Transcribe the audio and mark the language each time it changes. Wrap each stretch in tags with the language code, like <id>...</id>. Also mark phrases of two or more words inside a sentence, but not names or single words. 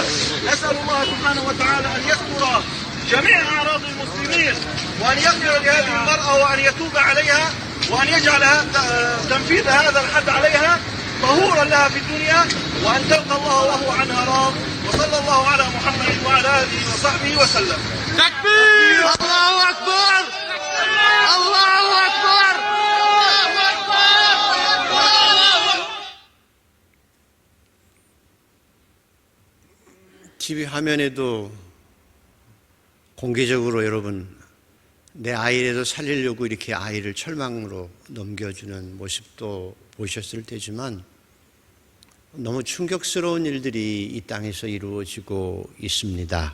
<ar>نسأل الله سبحانه وتعالى أن يستر جميع أعراض المسلمين، وأن يغفر لهذه المرأة، وأن يتوب عليها، وأن يجعل تنفيذ هذا الحد عليها طهورا لها في الدنيا، وأن تلقى الله وهو عنها راض. وصلى الله على محمد وعلى آله وصحبه وسلم. تكبير! الله أكبر! الله أكبر!</ar> <ko>TV 화면에도 공개적으로 여러분 내 아이라도 살리려고 이렇게 아이를 철망으로 넘겨주는 모습도 보셨을 테지만 너무 충격스러운 일들이 이 땅에서 이루어지고 있습니다.</ko>